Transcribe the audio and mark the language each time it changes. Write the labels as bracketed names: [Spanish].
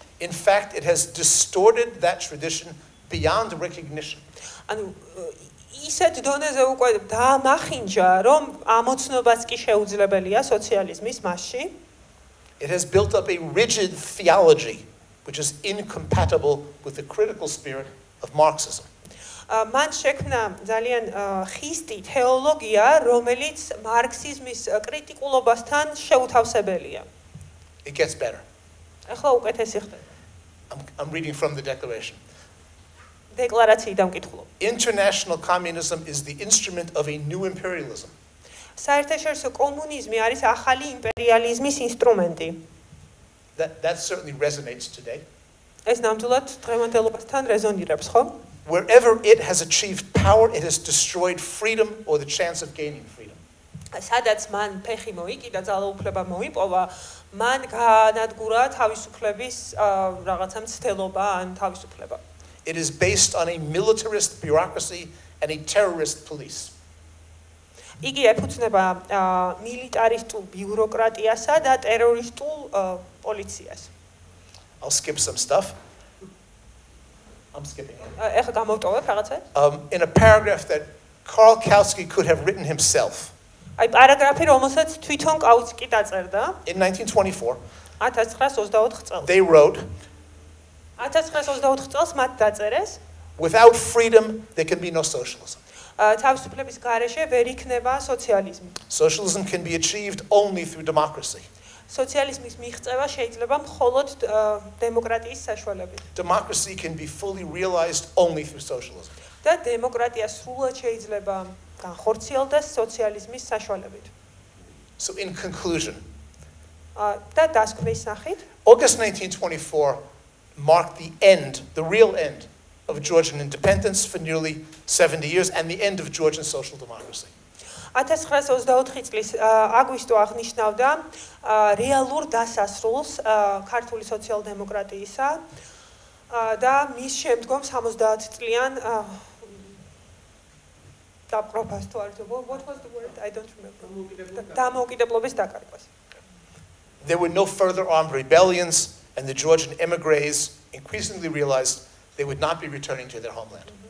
[English] In fact, it has distorted that tradition beyond recognition. [Georgian] ანუ ისეთ დონეზე უკვე დაამახინჯა რომ ამოცნობაც კი შეუძლებელია სოციალიზმის მასში. [English] It has built up a rigid theology which is incompatible with the critical spirit of Marxism. [Georgian] მან შექმნა ძალიან ხისტი თეოლოგია, რომელიც მარქსიზმის კრიტიკულობასთან შეუთავსებელია. [English] It gets better. [Georgian] ახლა უკეთესი ხდება. [English] I'm reading from the declaration. [Georgian] დეკლარაციიდან ვკითხულობ. [English] International communism is the instrument of a new imperialism. [Georgian] საერთაშორისო კომუნიზმი არის ახალი იმპერიალიზმის ინსტრუმენტი. [English] That certainly resonates today. [Georgian] ეს ნამდვილად დღევანდელობასთან რეზონირებს, ხო? [English] Wherever it has achieved power, it has destroyed freedom or the chance of gaining freedom. [Georgian] სადაც მან ფეხი მოიკიდა, ძალაუფლება მოიპოვა, მან განადგურა თავისუფლების რაღაცა მცდელობა ან თავისუფლება. [English] It is based on a militarist bureaucracy and a terrorist police. [Georgian] იგი ეფუძნება მილიტარისტულ ბიუროკრატიასა და ტერორისტულ პოლიციას. [English] I'll skip some stuff. I'm skipping it. [Georgian] ეხლა გამოვტოვებ რაღაცა. [English] In a paragraph that Karl Kautsky could have written himself. [Georgian] აი პარაგრაფი, რომელსაც თვითონ კაუცკი დაწერდა. [English] In 1924, [Georgian] 1924 წელს. [English] they wrote, [Georgian] 1924 წელს მათ დაწერეს, [English] without freedom, there can be no socialism. [Georgian] თავისუფლების გარეშე ვერ იქნება სოციალიზმი. [English] Socialism can be achieved only through democracy. [Georgian] სოციალიზმის მიღწევა შეიძლება მხოლოდ დემოკრატიის საშუალებით. [English] Democracy can be fully realized only through socialism. [Georgian] და დემოკრატია სრულად შეიძლება განხორციელდეს სოციალიზმის საშუალებით. [English] So in conclusion, [Georgian] და დასკვნის სახით, [English] August 1924 marked the end, the real end of Georgian independence for nearly 70 years and the end of Georgian social democracy. [Georgian] 1924 წლის აგვისტო აღნიშნავდა რეალურ დასასრულს ქართული სოციალ-დემოკრატიისა და მის შემდგომ 70 წლიან დაპყრობას თუ არის, [English] what was the word? I don't remember. [Georgian] დამოუკიდებლობის დაკარგვას. [English] There were no further armed rebellions, and the Georgian emigres increasingly realized they would not be returning to their homeland.